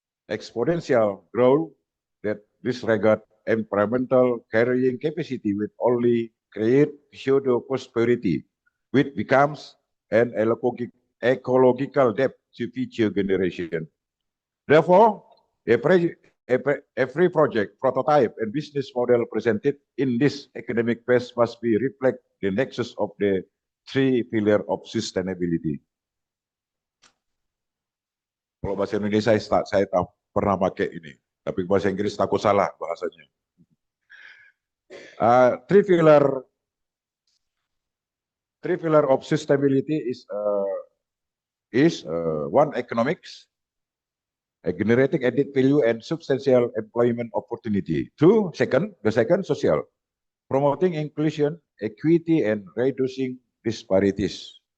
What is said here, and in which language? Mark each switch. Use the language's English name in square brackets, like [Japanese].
[English] Exponential growth that disregard environmental carrying capacity will only create pseudo prosperity, which becomes an ecological debt to future generations. Therefore, every project, prototype, and business model presented in this academic phase must be reflect the nexus of the three pillars of sustainability. [Indonesian] Kalau bahasa Indonesia saya pernah pakai ini, tapi bahasa Inggris takut salah bahasanya. [English] Three pillar of sustainability is one, economics, generating added value and substantial employment opportunity. Two, the second, social, promoting inclusion, equity, and reducing disparities.